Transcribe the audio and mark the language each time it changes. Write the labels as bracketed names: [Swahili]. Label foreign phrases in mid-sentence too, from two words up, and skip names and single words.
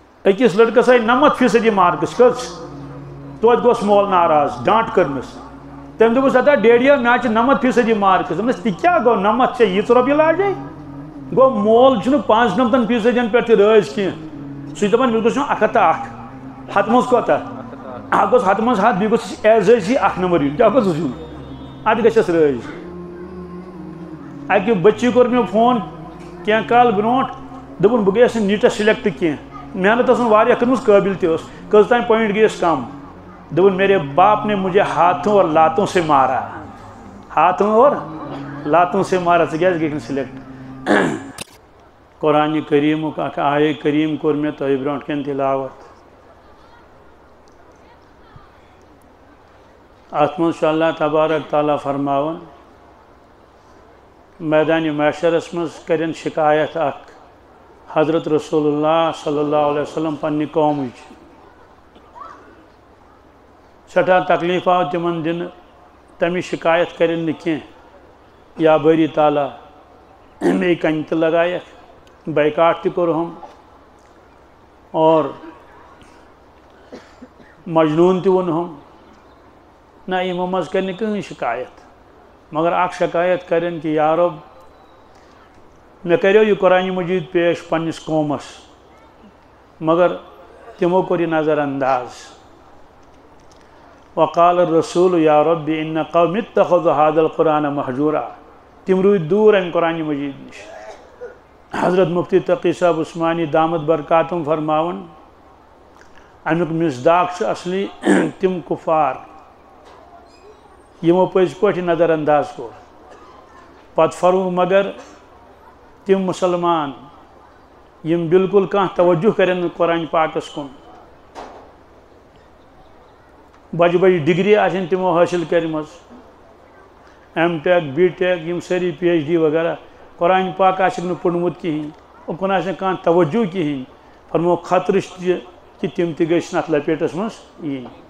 [Kashmiri] أکِس لڑکس آئی 90% مارکس کٔژ توتہِ گوٚس مول ناراض ڈانٹ کٔرنس تٔمۍ دوٚپُس ہتا ڈیڈیا مےٚ حظ چھِ 90% مارکس دوٚپنس تہِ کیٛاہ گوٚو 90 ژےٚ ییٖژ رۄپیہِ لاجے گوٚو مول چھُنہٕ 95% پٮ۪ٹھ تہِ رٲضۍ کینٛہہ سُہ چھُ دپان مےٚ گوٚژھ یُن 101 ہتھ منٛز کوتاہ اکھ گوٚژھ ہتھ منٛز ہتھ بیٚیہِ گوٚژھ اعزٲزی 1 نمبر یُن کیٛاہ گوٚژھُس یُن اَدٕ گژھٮ۪س رٲضۍ اکہِ بچی کوٚر مےٚ فون کینٛہہ کال برونٛٹھ دوٚپُن بہٕ گٔیَس نہٕ نیٖٹس سِلیکٹ کینٛہہ محنت ٲسٕم واریاہ کٔرمٕژ قٲبِل تہِ ٲس کٔژ تام پویِنٹ گٔیَس کم دوٚپُن [Urdu] میرے باپ نے مجھے ہاتھوں اور لاتوں سے مارا [Kashmiri] ہاتھوں اور لاتوں سے مارا ژٕ کیٛازِ گٔیکھ نہٕ سِلیکٹ قرآنِ کریٖمُک اکھ آیے کریٖم کوٚر مےٚ تۄہہِ برونٛٹھ کَنۍ تِلاوت اتھ منٛز چھُ اللہ تبارک تعالیٰ فرماوان میدانِ محشرس منٛز کرن شکایت اکھ حضرت رسول اللہ [Arabic] صلی اللہ علیہ وسلم [Kashmiri] پننہِ قومٕچ سٮ۪ٹھاہ تکلیٖف آو تِمن دِنہٕ تمِچ شکایت کرن نہٕ کینٛہہ یا بٲری تعالیٰ مے کنہِ تہِ لگایکھ بیکاٹ تہِ کوٚرہم اور مجنوٗن تہِ ووٚنہم نہ یِمو منٛز کرِ نہٕ کٕہٕنۍ شکایت مگر اکھ شکایت کرن کہ [Arabic] یا رب [Kashmiri] مےٚ کریو یہِ قرآنِ مجیٖد پیش پننِس قومس مگر تِمو کوٚر یہِ نظر انداز [Arabic] وقال الرسول یا رب ان قوم اتخذوا هذا القرآن مہجورا [Kashmiri] تِم روٗدۍ دوٗر امہِ قرآنِ مجیٖد نِش حضرت مفتی تقی صاحب عثمانی [Arabic] دامت برکاتم [Kashmiri] فرماون امیُک مصداق چھُ اصلی تِم کُفار یِمو پٔزۍ پٲٹھۍ نظر انداز کوٚر پتہٕ فرموو مگر تِم مُسلمان یِم بالکل کانٛہہ توجہ کرن نہٕ قرآنِ پاکس کُن بجہِ بجہِ ڈگری آسن تِمو حٲصِل کٔرمٕژ [English] M Tech B Tech [Kashmiri] یِم سٲری پی ایچ ڈی وغیرہ قرآنِ پاک آسٮ۪کھ نہٕ پوٚرمُت کِہیٖنۍ اُکُن آسہِ نہٕ کانٛہہ توجہ کِہیٖنۍ فرموو خطرٕ چھِ کہِ تِم تہِ گٔژھۍ نہٕ اتھ لپیٹس منٛز یِنۍ